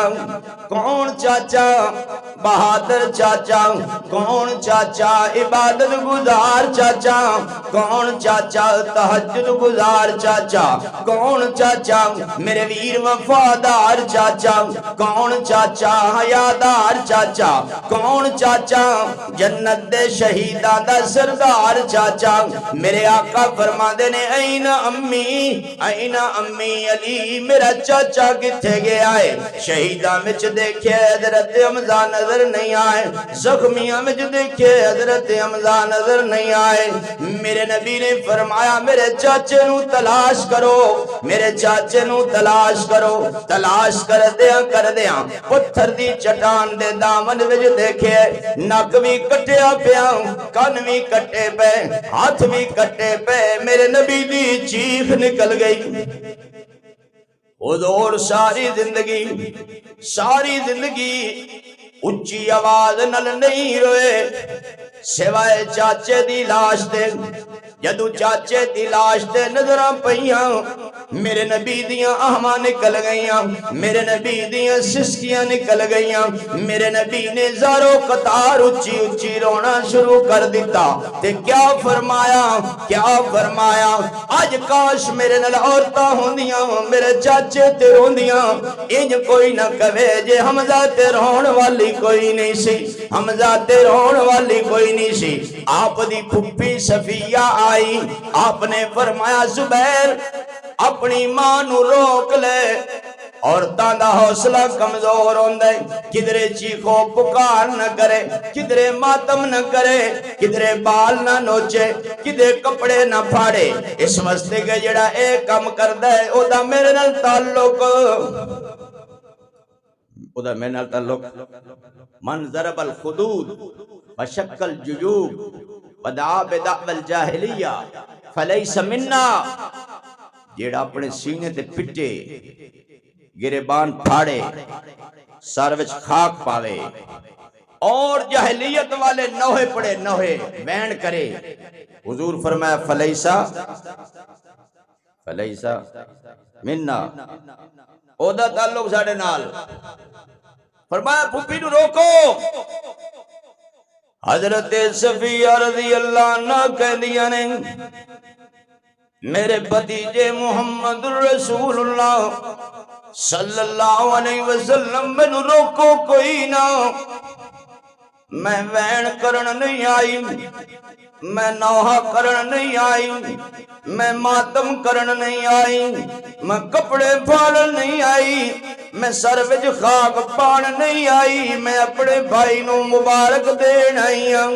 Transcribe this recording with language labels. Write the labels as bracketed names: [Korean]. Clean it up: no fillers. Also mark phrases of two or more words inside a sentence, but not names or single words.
[Punjabi] کون چاچا؟ بہادر چاچا؟ کون چاچا؟ عبادت گزار چاچا؟ کون چاچا؟ تہجد گزار چاچا؟ کون چاچا؟ میرے ویر وفادار چاچا؟ کون چاچا؟ حیادار چاچا؟ کون چاچا؟ جنت دے شہیداں دا سردار چاچا؟ میرے آقا فرماندے نے [Arabic] این امی، این امی [Punjabi] علی، میرا چاچا کتھے گیا ہے؟ شہیداں وچ دیکھے حضرت حمزہ نظر نہیں آئے، زخمیاں وچ دیکھے حضرت حمزہ نظر نہیں آئے۔ میرے نبی نے فرمایا میرے چاچے نو تلاش کرو، میرے چاچے نو تلاش کرو۔ تلاش کر دیاں پتھر دی چٹان دے دامن وچ دیکھے نک بھی کٹیا پیا، کان بھی کٹے پے، ہاتھ بھی کٹے پے، میرے نبی دی چیخ نکل گئی۔ حضور ساری زندگی اچھی آواز نل نہیں روئے سوائے چاچے دی لاش دے۔ جدو چاچے دی لاش دے نظراں پئیاں، میرے نبی دیاں آہماں نکل گئیاں، میرے نبی دیاں سسکیاں نکل گئیاں، میرے نبی نے زارو قطار اچھی اچھی رونا شروع کر دیتا۔ تے کیا فرمایا آج کاش میرے نال عورتاں ہوندیاں، میرے چاچے تے روندیاں، انج کوئی نہ کہے جے حمزہ تے رون والی کوئی نہیں سی، حمزہ تے رون والی کوئی نہیں سی۔ آپ دی پھپھی صفیہ آئی، آپ نے فرمایا زبیر اپنی ماں نو روک لے، عورتاں دا حوصلہ کمزور ہوندے، کدرے چیخو پکار نہ کرے، کدرے ماتم نہ کرے، کدرے بال نہ نوچے، کدرے کپڑے نہ پھاڑے، اس واسطے کہ جڑا اے کم کردا ہے او دا میرے نال [Arabic] تعلق من ضرب الخدود وشق الجیوب ودعا بدعوى الجاہلیہ فلیس منا، [Punjabi] جیڑا اپنے سینے تے پٹے، گریبان پھاڑے، سر وچ خاک پاوے اور جاہلیت والے نوحے پڑے، نوحے وین کرے، حضور فرمایا [Arabic] فلیسا منا، [Punjabi] او دا تعلق ساڑے نال۔ فرمایا پھپھی نو روکو۔ حضرت صفیہ [Arabic] رضی اللہ عنہ [Punjabi] کہہ دیا نے میرے بھتیجے [Arabic] محمد رسول اللہ صلی اللہ علیہ وسلم [Punjabi] میں نو روکو کوئی نہ، میں وین کرن نہیں آئی، میں نوحہ کرن نہیں آئی، میں ماتم کرن نہیں آئی، میں کپڑے پھاڑن نہیں آئی، میں سر وچ خاک پان نہیں آئی، میں اپنے بھائی نو مبارک دین آئی ہوں۔